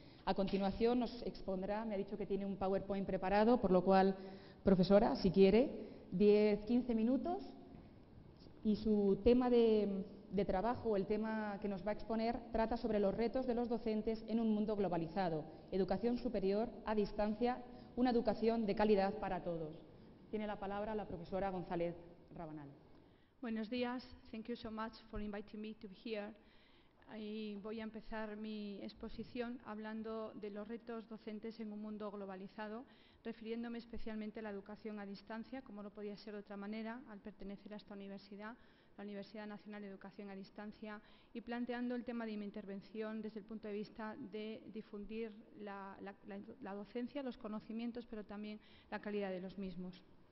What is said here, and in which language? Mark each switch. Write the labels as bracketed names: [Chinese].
[Spanish] A continuación nos expondrá, me ha dicho que tiene un PowerPoint preparado, por lo cual, profesora, si quiere, 10-15 minutos y su tema de trabajo, el tema que nos va a exponer, trata sobre los retos de los docentes en un mundo globalizado, educación superior a distancia, una educación de calidad para todos. Tiene la palabra la profesora González Rabanal. Buenos días. [English] Thank you so much for inviting me to be here. [Spanish] Voy a empezar mi exposición hablando de los retos docentes en un mundo globalizado, refiriéndome especialmente a la educación a distancia, como no podía ser de otra manera, al pertenecer a esta universidad, la Universidad Nacional de Educación a Distancia, y planteando el tema de mi intervención desde el punto de vista de difundir la docencia, los conocimientos, pero también la calidad de los mismos.